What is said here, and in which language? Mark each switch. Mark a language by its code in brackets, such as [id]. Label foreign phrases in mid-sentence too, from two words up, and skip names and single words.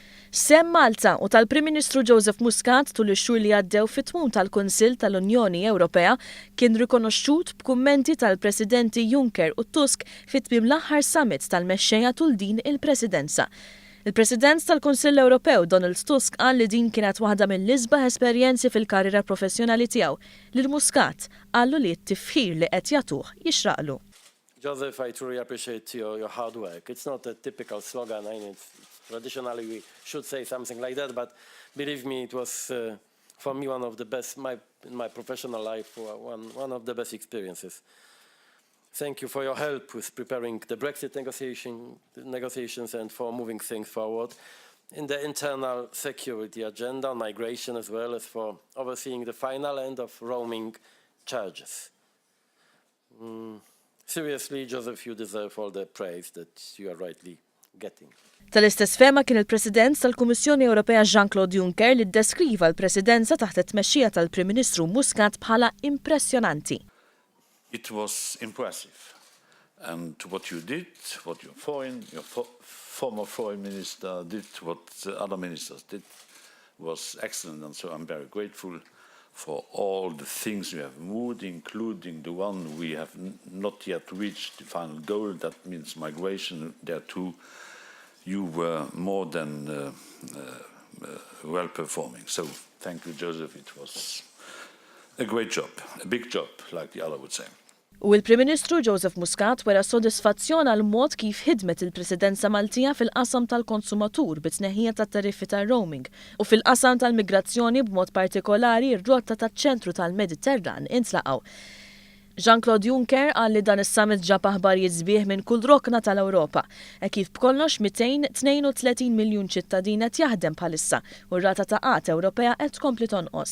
[mt] Sem Malta u tal-Prim Ministru Joseph Muscat tul ix-xhur li għaddew fit-tmiem tal-Kunsill tal-Unjoni Ewropea kien rikonoxxut b'kummenti tal-Presidenti Juncker u Tusk fit-tmiem l-aħħar summit tal-mexxejja tul din il-Presidenza. Il-President tal-Kunsill Ewropew Donald Tusk qal li din kienet waħda mill-isbaħ esperjenzi fil-karriera professjonali tiegħu. Lil Muscat qallu li t-tifħir li qed jagħtuh jixraqlu. [en] Joseph, I truly appreciate your hard work. It's not a typical slogan. I mean, traditionally we should say something like that, but believe me, it was for me one of the best in my professional life, one of the best experiences. Thank you for your help with preparing the Brexit negotiations and for moving things forward in the internal security agenda, migration, as well as for overseeing the final end of roaming charges. Seriously, Joseph, you deserve all the praise that you are rightly getting. [mt] Tal-istess fema kien il-President tal-Kummissjoni Ewropea Jean-Claude Juncker li ddeskriva l-Presidenza taħt it-tmexxija tal-Prim Ministru Muscat bħala impressjonanti. [en] It was impressive. And what you did, what your former foreign minister did, what other ministers did, was excellent. And so I'm very grateful for all the things we have moved, including the one we have not yet reached the final goal. That means migration. There too, you were more than well performing. So thank you, Joseph. It was a great job, a big job, like the other would say. [mt] U l-Prim Ministru Joseph Muscat wera sodisfazzjon għal mod kif ħidmet il-Presidenza Maltija fil-qasam tal-konsumatur bit-tneħħija tat-tariffi tar-roaming u fil-qasam tal-migrazzjoni b'mod partikolari r-rotta taċ-ċentru tal-Mediterran intlaqgħu. Jean-Claude Juncker qal li dan is-summit ġab aħbarijiet sbieħ minn kull rokna tal-Ewropa, kif b'kollox 232 miljun ċittadin qed jaħdem bħalissa u r-rata ta' qatt Ewropea qed tkompli tonqos.